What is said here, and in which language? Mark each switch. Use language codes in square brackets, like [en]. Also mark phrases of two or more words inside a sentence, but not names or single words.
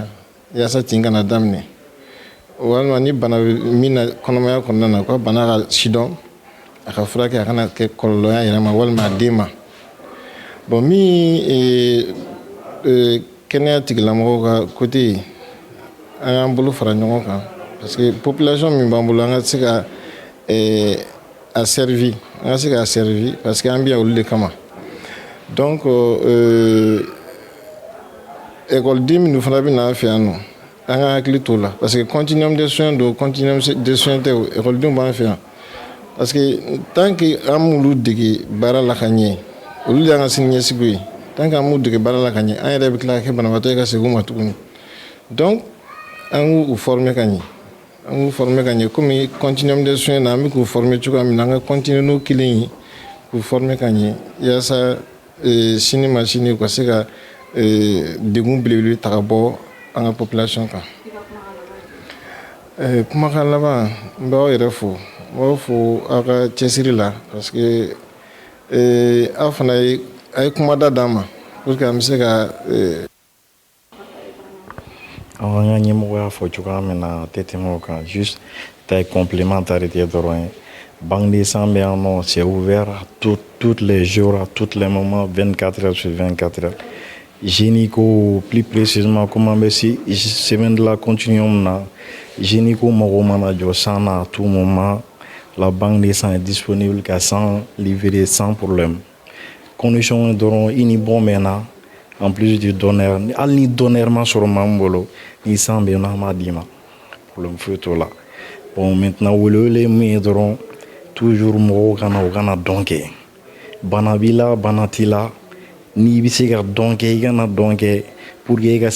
[bm] yaasa tin kana daminɛ walima ni bana bɛ min na kɔnɔmaya kɔnɔna na u ka bana ka sidɔn a ka furakɛ a kana kɛ kɔlɔlɔ y'a yɛrɛ ma walima a den ma bon min kɛnɛya tigilamɔgɔw ka côté an y'an bolo fara ɲɔgɔn kan [fr] parce que [bm] population min b'an bolo an ka se ka a servi [fr] parce que [bm] an bɛ yan olu de kama donc école minnu fana bɛ na an fɛ yan nɔ an ka hakili t'o la [fr] parce que continuum de soins [bm] don [fr] continuum de soins [bm] tɛ écoledenw b'an fɛ yan [fr] parce que tant que [bm] an m'olu dege baara la ka ɲɛ olu de y'an ka siniɲɛsigiw ye [fr] tant que [bm] an m'u dege baara la ka ɲɛ an yɛrɛ bɛ tila ka kɛ banabaatɔ ye ka segin u ma tuguni donc an k'u former ka ɲɛ komi [fr] continuum de soins [bm] na an bɛ k'u former cogoya min na an ka continuer n'o kelen ye k'u former ka ɲɛ yaasa sini ma sini u ka se ka degun belebele ta ka bɔ an ka population kan kumakan laban n b'aw yɛrɛ fo n b'aw fo aw ka cɛsiri la [fr] parce que [bm] aw fana a ye kumada d'an ma [fr] pour que [bm] an bɛ se ka an ka ɲɛmɔgɔ y'a fɔ cogoya min na tɛ tɛmɛ o kan juste ta complémentarité dɔrɔn ye [fr] banque de sang [bm] bɛ yan nɔ [fr] c'est ouvert tous les jours à tous les moments 24 heures sur 24 heures Génico plus précisément comment [bm] bɛ si [fr] semaine de la continuum [bm] na Génico mago mana jɔ sang na [fr] à tout moment la banque de sang est disponible [bm] ka sang livrer [fr] sans problème [bm] condition dɔrɔn i ni bon bɛ na [fr] en plus du donneur [bm] hali ni donneur ma sɔrɔ maa min bolo ni sang bɛ yen nɔ an b'a d'i ma problème foyi t'o la [fr] bon maintenant [bm] welewele min ye dɔrɔn toujours mɔgɔw u kana dɔn kɛ bana b'i la bana t'i la n'i bɛ se ka dɔn kɛ i kana dɔn kɛ [fr] pour que [bm] i ka